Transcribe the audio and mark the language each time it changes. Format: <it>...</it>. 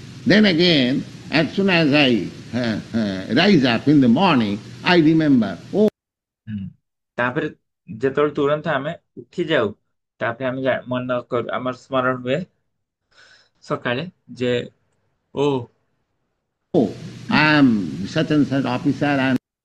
<en>Then again, as soon as I rise up in the morning, I remember, oh,</en> <or>ତାପରେ ଯେତେବେଳେ ତୁରନ୍ତ ଆମେ ଉଠି ଯାଉ ତାପରେ ଆମେ ମନ କରୁ, ଆମର ସ୍ମରଣ ହୁଏ ସକାଳେ ଯେ ଓ</or> <en>I am such and such officer, I am</en>